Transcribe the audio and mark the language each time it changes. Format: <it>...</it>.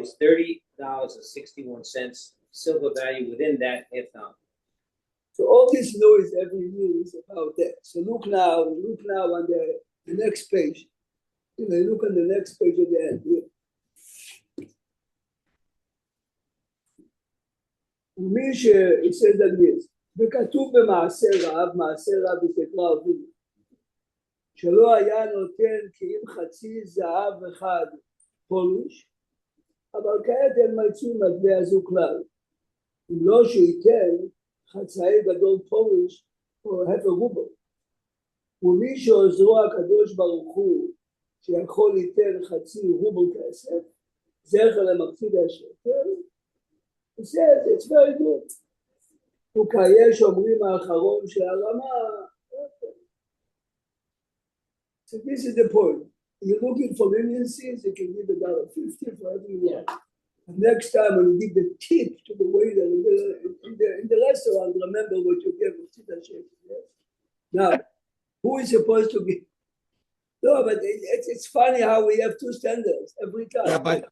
<en>It's $30.61 silver value within that $half. so all this noise every year is about that. So look now on the next page. You know, look on the next page at the end here.</en> <he>ומי</he> <en>it says like this,</en> <he>וכתוב במעשה רב, מעשה רב בספר אבינו, שלא היה נותן כי אם חצי זהב אחד פוליש, אבל כעת אין מצוי מטבע זו כלל. אם לא שייתן חצאי גדול פוליש או</he> <en>half a ruble.</en> <he>ומי שעוזרו הקדוש ברוך הוא שיכול ליתן חצי רובל כסף, זכר למחצית השקל,</he> <en>he says it's very good.</en> <he>וכיש אומרים האחרון של הרמה.</he> <en>So this is the point. You're looking for leniencies, you can give $1.50 for everyone. And next time when you give the tip to the waiter in the restaurant, remember what you gave to. Now, who is supposed to give? No, but it's funny how we have two standards every time.</en>